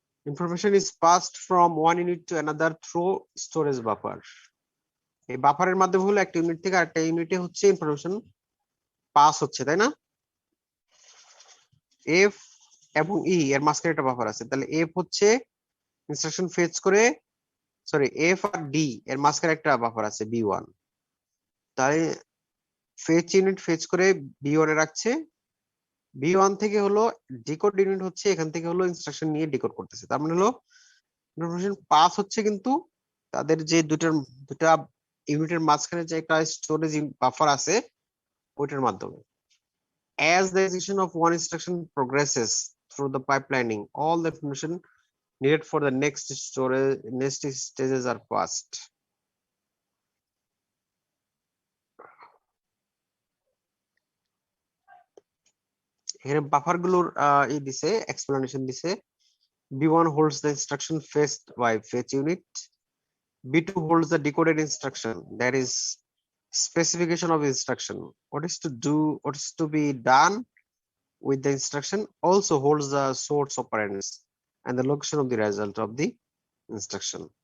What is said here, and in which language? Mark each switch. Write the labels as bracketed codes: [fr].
[en] Information is passed from one unit to another through storage buffer. [bn] এই বাফারের মাধ্যমে হলো একটা ইউনিট থেকে আরেকটা ইউনিটে হচ্ছে ইনফরমেশন পাস হচ্ছে, তাই না? এফ এবং ই এর মাঝখানে একটা বাফার আছে, তাহলে এফ হচ্ছে ইনস্ট্রাকশন ফেচ করে, সরি এফ আর ডি এর মাঝখানে একটা বাফার আছে বি1, তাই ফেচ ইউনিট ফেচ করে বি1 এ রাখছে, বি1 থেকে হলো ডিকোড ইউনিট হচ্ছে এখান থেকে হলো ইনস্ট্রাকশন নিয়ে ডিকোড করতেছে। তার মানে হলো ইনফরমেশন পাস হচ্ছে কিন্তু তাদের যে দুটা ইউনিটের মাঝখানে যে একটা স্টোরেজ বাফার আছে ওইটার মাধ্যমে। [en] As the execution of one instruction progresses through the pipelining, all the information needed for the next stages are passed. [bn] এখানে বাফার গুলোর ই দিছে, এক্সপ্লেনেশন দিছে। [en] B1 holds the instruction fetched by fetch unit. B2 holds the decoded instruction, that is specification of instruction. What is to be done with the instruction also holds the source operands and the location of the result of the instruction.